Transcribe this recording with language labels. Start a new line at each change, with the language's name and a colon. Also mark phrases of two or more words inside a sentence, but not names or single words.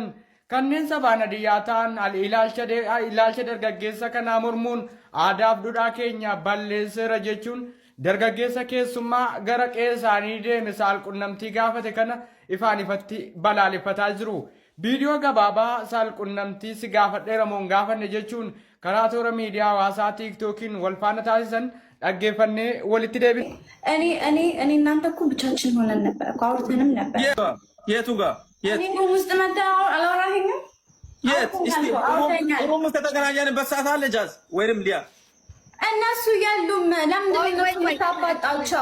Oromo: Kanneen sabaan Hadiyyaa ta'an ilaalcha dargaggeessa kanaa mormuun aadaaf duudhaa keenya balleesseera jechuun dargaggeessa keessummaa gara qe'ee deeme saalqunnamtii gaafate kana ifaan ifatti balaaleffataa jiru. Viidiyoo gabaabaa saalqunnamtii si gaafadheera moo hin gaafanne jechuun karaa toora miidiyaa hawaasaa tiiktookiin wal faana taasisan አገፈኔ ወልቲ ደብ
Amharic: እኔ እናንተ እኮ ብቻችን ሆነን ነበር እኮ አውርተንም ነበር። የቱ ጋር እኔ ውስጥ መጣ አላወራኸኝም? የት እስቲ ሩም ከተገናኘንበት ሰዓት አለ ጃዝ ወይንም ሊያ እነሱ ያሉም ለምንድን ነው ታባጣቸው?